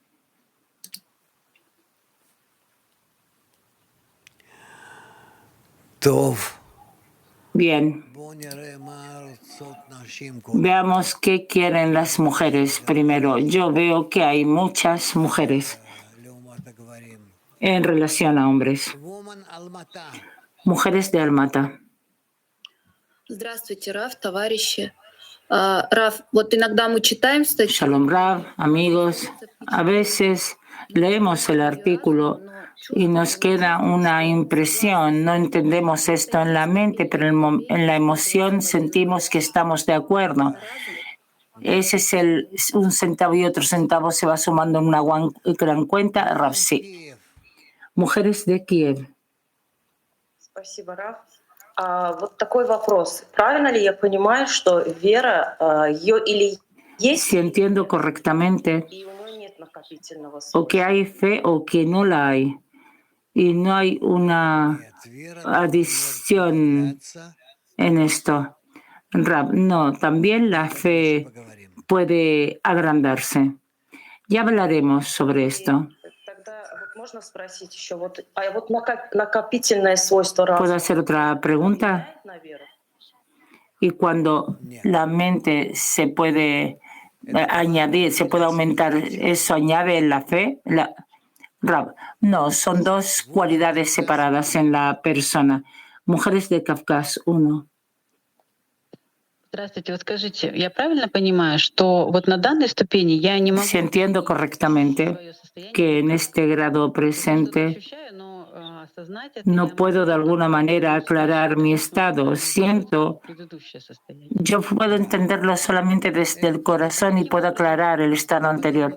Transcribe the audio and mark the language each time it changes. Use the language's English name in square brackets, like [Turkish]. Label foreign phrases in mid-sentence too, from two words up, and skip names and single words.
[Spanish] Bien. Veamos qué quieren las mujeres primero. Yo veo que hay muchas mujeres en relación a hombres. Mujeres de Almata. [Russian] Здравствуйте, Рав, товарищи. Рав, вот иногда мы читаем статью. [Spanish] Shalom Rav, amigos. A veces leemos el artículo y nos queda una impresión. No entendemos esto en la mente, pero en la emoción sentimos que estamos de acuerdo. Ese es un centavo y otro centavo se va sumando en una gran cuenta. Rav, sí. Mujeres de Kiev. [Russian] Спасибо, Рав. Вот такой вопрос. Правильно ли я понимаю, что вера, ее или есть, [Spanish] Si entiendo correctamente, [Russian] и у нее нет накопительного [Spanish] o que hay fe o que no la hay, y no hay una adición en esto. Rab, no, también la fe puede agrandarse. Ya hablaremos sobre esto. [Russian] Тогда вот можно спросить еще, вот накопительное свойство [Spanish] ¿Puedo [Russian] разума [Spanish] hacer otra pregunta? [Russian] влияет на веру? [Spanish] Y cuando la mente se puede añadir, se puede aumentar, ¿eso añade en la fe? Rab, no, son dos cualidades separadas en la persona. Mujeres de Kafkas, 1. Здравствуйте, вот скажите, я правильно понимаю, что вот на данной ступени я не могу... Si entiendo correctamente que en este grado presente no puedo de alguna manera aclarar mi estado. Siento, yo puedo entenderlo solamente desde el corazón y puedo aclarar el estado anterior.